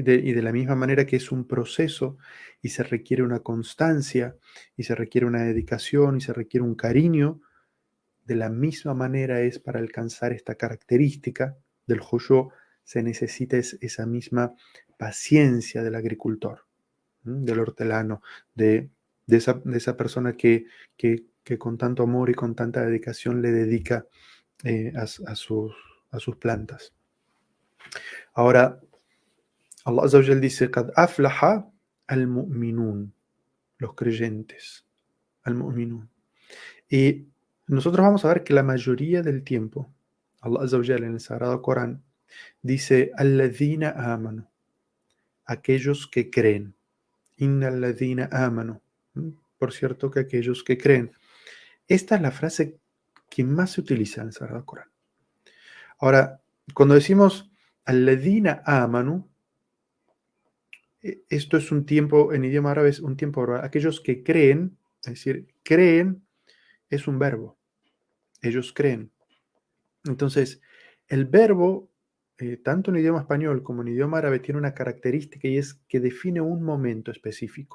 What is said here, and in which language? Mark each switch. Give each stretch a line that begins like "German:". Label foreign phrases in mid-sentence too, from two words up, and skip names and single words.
Spanish: Y de la misma manera que es un proceso y se requiere una constancia y se requiere una dedicación y se requiere un cariño, de la misma manera es para alcanzar esta característica del joyo, se necesita esa misma paciencia del agricultor, del hortelano, de esa persona que con tanto amor y con tanta dedicación le dedica a sus plantas. Ahora,
Arabic: الله عز وجل dice, قد أفلح المؤمنون,
Spanish: los creyentes, al-mu'minun. Y nosotros vamos a ver que la mayoría del tiempo,
Arabic: الله عز وجل
Spanish: en el Sagrado Corán dice,
Arabic: الذين آمنوا,
Spanish: aquellos que creen.
Arabic: إن الذين آمنوا.
Spanish: Por cierto que aquellos que creen. Esta es la frase que más se utiliza en el Sagrado Corán. Ahora, cuando decimos
Arabic: الذين آمنوا,
Spanish: Esto es un tiempo, en idioma árabe es un tiempo verbal. Aquellos que creen, es decir, creen es un verbo. Ellos creen. Entonces, el verbo, tanto en idioma español como en idioma árabe, tiene una característica y es que define un momento específico.